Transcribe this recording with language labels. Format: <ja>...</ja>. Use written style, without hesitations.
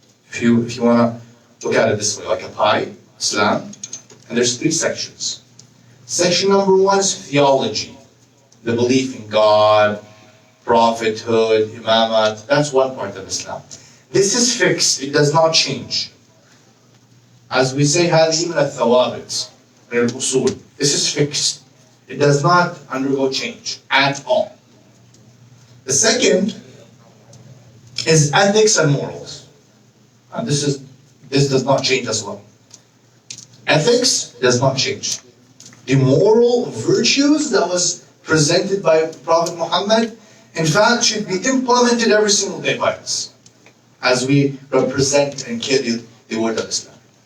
<en>If you want to look at it this way, like a pie, Islam, and there's 3 sections. Section number 1 is theology, the belief in God, prophethood, imamat. That's one part of Islam. This is fixed, it does not change. As we say,</en> <ar>هذه من الثوابت, من الأصول.</ar> <en>This is fixed. It does not undergo change at all. The second is ethics and morals. And this does not change as well. Ethics does not change. The moral virtues that was presented by Prophet Muhammad, in fact, should be implemented every single day by us as we represent and carry the word of Islam.</en>